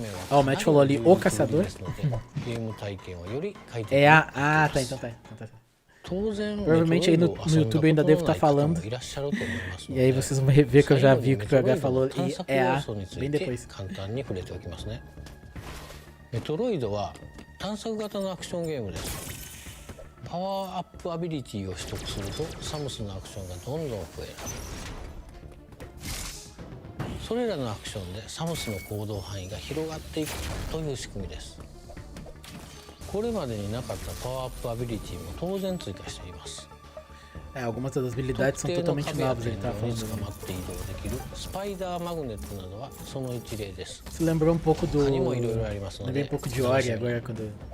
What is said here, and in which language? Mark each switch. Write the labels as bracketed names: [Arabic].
[Portuguese] Ó, o Matt falou ali, o caçador. É a... Ah, tá, então tá. Provavelmente aí no YouTube eu ainda devo estar falando. E aí vocês vão ver que eu já vi o que o PH falou. E é a... bem depois. [Japanese] メトロイドは探索型のアクションゲームです。パワーアップアビリティを取得するとサムスのアクションがどんどん増える。それらのアクションでサムスの行動範囲が広がっていくという仕組みです。これまでになかったパワーアップアビリティも当然追加しています。 [Portuguese] Algumas das habilidades são totalmente novas, ele tá falando. Se lembrou um pouco do... Lembrei um pouco de Ori agora quando...